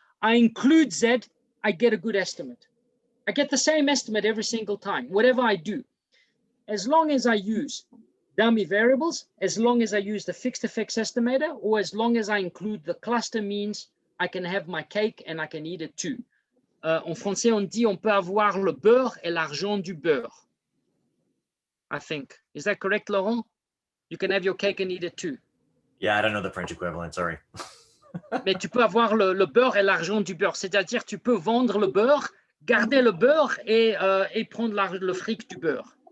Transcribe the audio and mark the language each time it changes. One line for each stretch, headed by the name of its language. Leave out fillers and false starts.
English: I include Z, I get a good estimate. I get the same estimate every single time, whatever I do. As long as I use dummy variables, as long as I use the fixed effects estimator, or as long as I include the cluster means, I can have my cake and I can eat it too.
French: En français, on dit on peut avoir le beurre et l'argent du beurre.
English: I think. Is that correct, Laurent? You can have your cake and eat it too. Yeah, I don't know the French equivalent, sorry.
French: Mais tu peux avoir le beurre et l'argent du beurre. C'est-à-dire, tu peux vendre le beurre, garder le beurre et prendre le fric du beurre.